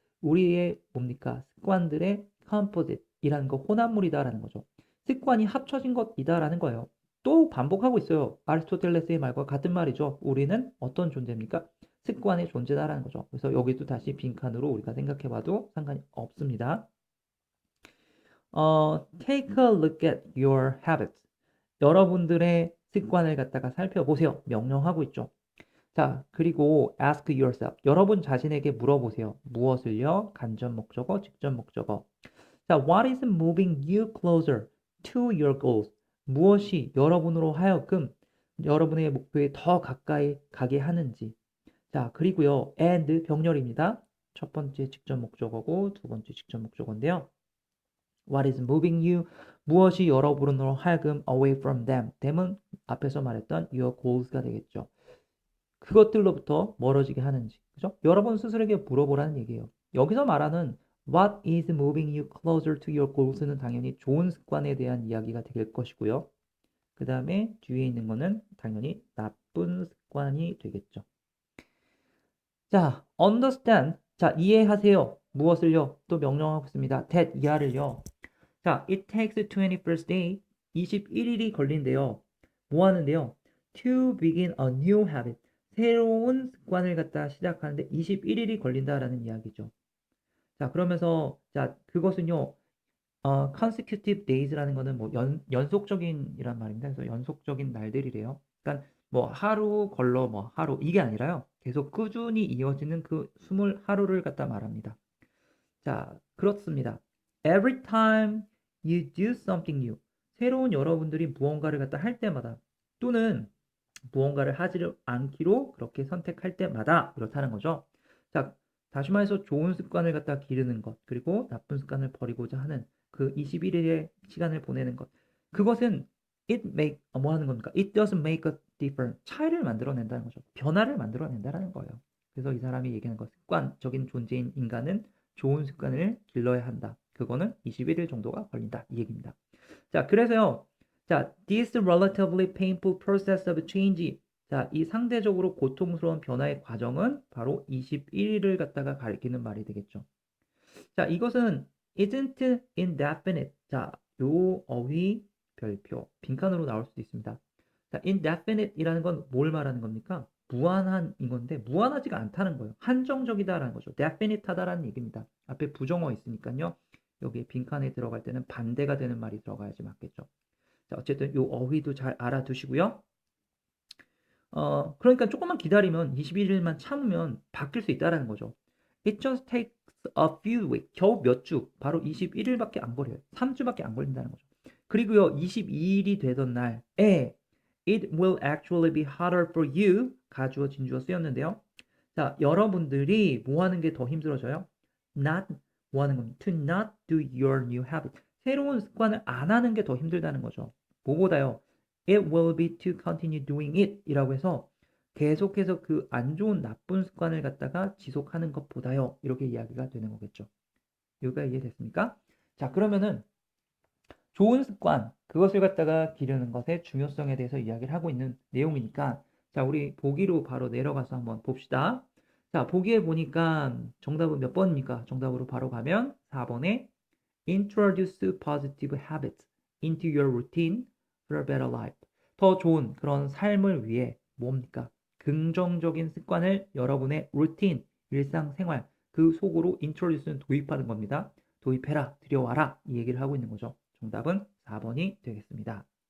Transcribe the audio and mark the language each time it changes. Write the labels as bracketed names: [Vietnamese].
[Korean] 우리의 뭡니까? 습관들의 composite이라는 거 혼합물이다라는 거죠. 습관이 합쳐진 것이다라는 거예요. 또 반복하고 있어요. 아리스토텔레스의 말과 같은 말이죠. 우리는 어떤 존재입니까? 습관의 존재다라는 거죠. 그래서 여기도 다시 빈칸으로 우리가 생각해 봐도 상관이 없습니다. [English] take a look at your habits. [Korean] 여러분들의 습관을 갖다가 살펴보세요. 명령하고 있죠. 자, 그리고 [English] ask yourself. [Korean] 여러분 자신에게 물어보세요. 무엇을요? 간접 목적어, 직접 목적어. [English] 자, what is moving you closer to your goals? [Korean] 무엇이 여러분으로 하여금 여러분의 목표에 더 가까이 가게 하는지. 자, 그리고요, and 병렬입니다. 첫 번째 직접 목적어고 두 번째 직접 목적어인데요. [English] What is moving you? [Korean] 무엇이 여러분으로 하여금 [English] away from them? [Korean] them은 앞에서 말했던 your goals가 되겠죠. 그것들로부터 멀어지게 하는지. 그죠? 여러분 스스로에게 물어보라는 얘기예요. 여기서 말하는 [English] What is moving you closer to your goals [Korean] 는 당연히 좋은 습관에 대한 이야기가 될 것이고요. 그 다음에 뒤에 있는 거는 당연히 나쁜 습관이 되겠죠. 자, [English] understand. [Korean] 자, 이해하세요. 무엇을요? 또 명령하고 있습니다. that 이하를요. [English] 자, it takes 21st day, [Korean] 21일이 걸린대요. 뭐 하는데요? [English] To begin a new habit. [Korean] 새로운 습관을 갖다 시작하는데 21일이 걸린다라는 이야기죠. 자, 그러면서, 자, 그것은요, [English] consecutive days [Korean] 라는 거는 뭐 연속적인이란 말입니다. 그래서 연속적인 날들이래요. 그러니까 뭐 하루 걸러 뭐 하루 이게 아니라요. 계속 꾸준히 이어지는 그 21하루를 갖다 말합니다. 자, 그렇습니다. [English] Every time you do something new. [Korean] 새로운 여러분들이 무언가를 갖다 할 때마다 또는 무언가를 하지 않기로 그렇게 선택할 때마다 이렇다는 거죠. 자, 다시 말해서 좋은 습관을 갖다 기르는 것, 그리고 나쁜 습관을 버리고자 하는 그 21일의 시간을 보내는 것. 그것은 뭐 하는 겁니까? [English] It doesn't make a difference. [Korean] 차이를 만들어낸다는 거죠. 변화를 만들어낸다는 거예요. 그래서 이 사람이 얘기하는 것, 습관적인 존재인 인간은 좋은 습관을 길러야 한다. 그거는 21일 정도가 걸린다. 이 얘기입니다. 자, 그래서요. [English] 자, this relatively painful process of change. [Korean] 자, 이 상대적으로 고통스러운 변화의 과정은 바로 21일을 갖다가 가리키는 말이 되겠죠. 자, 이것은 [English] isn't indefinite. [Korean] 자, 요 어휘 별표 빈칸으로 나올 수도 있습니다. 자, indefinite이라는 건 뭘 말하는 겁니까? 무한한인 건데 무한하지가 않다는 거예요. 한정적이다라는 거죠. definite하다라는 얘기입니다. 앞에 부정어 있으니까요. 여기 빈칸에 들어갈 때는 반대가 되는 말이 들어가야지 맞겠죠. 자, 어쨌든 요 어휘도 잘 알아두시고요. 그러니까 조금만 기다리면 21일만 참으면 바뀔 수 있다라는 거죠. [English] It just takes a few weeks. [Korean] 겨우 몇 주, 바로 21일밖에 안 걸려요. 3주밖에 안 걸린다는 거죠. 그리고요, 22일이 되던 날에 [English] It will actually be harder for you. [Korean] 가주어, 진주어 쓰였는데요. 자, 여러분들이 뭐 하는 게 더 힘들어져요? [English] Not [Korean] 뭐 하는 겁니다. [English] To not do your new habit. [Korean] 새로운 습관을 안 하는 게 더 힘들다는 거죠. 뭐보다요? [English] It will be to continue doing it [Korean] 이라고 해서 계속해서 그 안 좋은 나쁜 습관을 갖다가 지속하는 것보다요. 이렇게 이야기가 되는 거겠죠. 여기가 이해됐습니까? 자, 그러면은 좋은 습관, 그것을 갖다가 기르는 것의 중요성에 대해서 이야기를 하고 있는 내용이니까 자, 우리 보기로 바로 내려가서 한번 봅시다. 자, 보기에 보니까 정답은 몇 번입니까? 정답으로 바로 가면 4번에 [English] Introduce positive habits into your routine for a better life. [Korean] 더 좋은 그런 삶을 위해 뭡니까? 긍정적인 습관을 여러분의 루틴, 일상생활 그 속으로 introduce는 도입하는 겁니다. 도입해라, 들여와라 이 얘기를 하고 있는 거죠. 정답은 4번이 되겠습니다.